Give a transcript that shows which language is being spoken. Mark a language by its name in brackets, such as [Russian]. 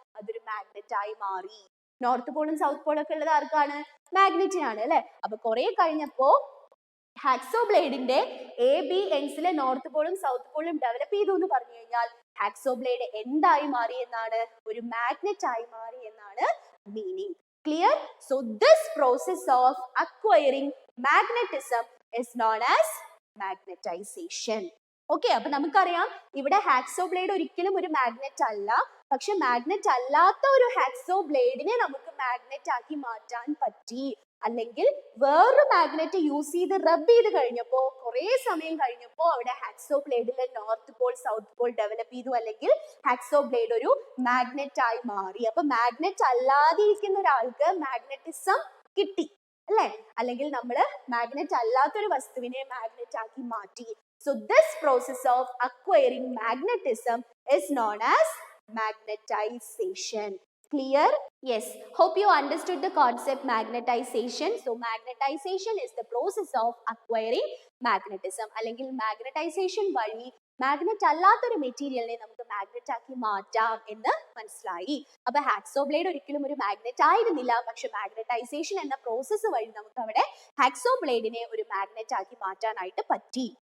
[Malayalam] അതൊരു മാഗ്നറ്റ് ആയി മാറി. നോർത്ത് പോളും സൗത്ത് പോളും ഒക്കെ ഉള്ളത് ആർക്കാണ്? മാഗ്നറ്റിനാണ് അല്ലെ. അപ്പൊ കുറെ കഴിഞ്ഞപ്പോ hacksaw ബ്ലേഡിന്റെ A B എൻഡ്സിലെ north പോളും south പോളും develop ചെയ്തു എന്ന് പറഞ്ഞു കഴിഞ്ഞാൽ ഹാക്സോ ബ്ലേഡ് എന്തായി മാറി എന്നാണ്? ഒരു മാഗ്നറ്റ് ആയി മാറി എന്നാണ് meaning. [English] Clear? So this process of acquiring magnetism is known as magnetization. [Malayalam] Okay, അപ്പൊ നമുക്കറിയാം ഇവിടെ ഹാക്സോ ബ്ലേഡ് ഒരിക്കലും ഒരു മാഗ്നറ്റ് അല്ല. പക്ഷെ മാഗ്നറ്റ് അല്ലാത്ത ഒരു ഹാക്സോ ബ്ലേഡിനെ നമുക്ക് മാഗ്നറ്റ് ആക്കി മാറ്റാൻ പറ്റി. അല്ലെങ്കിൽ വേറൊരു മാഗ്നറ്റ് യൂസ് ചെയ്ത് റബ് ചെയ്ത് കഴിഞ്ഞപ്പോ കുറെ സമയം കഴിഞ്ഞപ്പോ അവിടെ hacksaw ബ്ലേഡിലെ north Paul south Paul develop ചെയ്തു, അല്ലെങ്കിൽ ഹാക്സോ ബ്ലേഡ് ഒരു മാഗ്നറ്റ് ആയി മാറി. അപ്പൊ മാഗ്നറ്റ് അല്ലാതെ ഇരിക്കുന്ന ഒരാൾക്ക് മാഗ്നറ്റിസം കിട്ടി അല്ലെ. അല്ലെങ്കിൽ നമ്മൾ മാഗ്നറ്റ് അല്ലാത്തൊരു വസ്തുവിനെ മാഗ്നറ്റ് ആക്കി മാറ്റി. [English] So this process of acquiring magnetism is known as magnetization. Clear? Yes. Hope you understood the concept magnetization. So magnetization is the process of acquiring magnetism. [Malayalam] അല്ലെങ്കിൽ magnetization വഴി മാഗ്നറ്റ് അല്ലാത്തൊരു മെറ്റീരിയലിനെ നമുക്ക് മാഗ്നറ്റ് ആക്കി മാറ്റാം എന്ന് മനസ്സിലായി. അപ്പൊ ഹാക്സോ ബ്ലേഡ് ഒരിക്കലും ഒരു മാഗ്നറ്റ് ആയിരുന്നില്ല. പക്ഷെ മാഗ്നറ്റൈസേഷൻ എന്ന പ്രോസസ്സ് വഴി നമുക്ക് അവിടെ ഹാക്സോ ബ്ലേഡിനെ ഒരു മാഗ്നറ്റ് ആക്കി മാറ്റാനായിട്ട് പറ്റി.